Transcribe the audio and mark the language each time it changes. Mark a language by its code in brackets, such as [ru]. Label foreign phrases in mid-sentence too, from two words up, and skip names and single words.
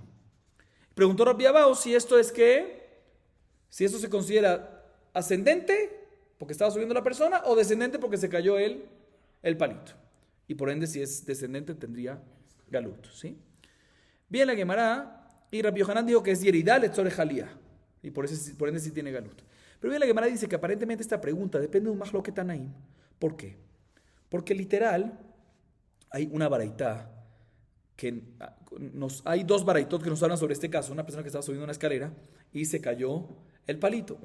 [es] Preguntó Rabbi Abau si esto se considera ascendente porque estaba subiendo la persona, o descendente porque se cayó el palito. Y por ende, si es descendente, tendría galut, ¿sí? Bien la Gemara, y Rabbi Yohanan dijo que es [he] ירידה לצורך עלייה, [es] y por ende sí tiene galut. Pero bien la Gemara dice que aparentemente esta pregunta depende de un [he] מחלוקת תנאים. [es] ¿Por qué? Porque literal, hay una baraitá, hay dos baraitot que nos hablan sobre este caso. Una persona que estaba subiendo una escalera y se cayó el palito.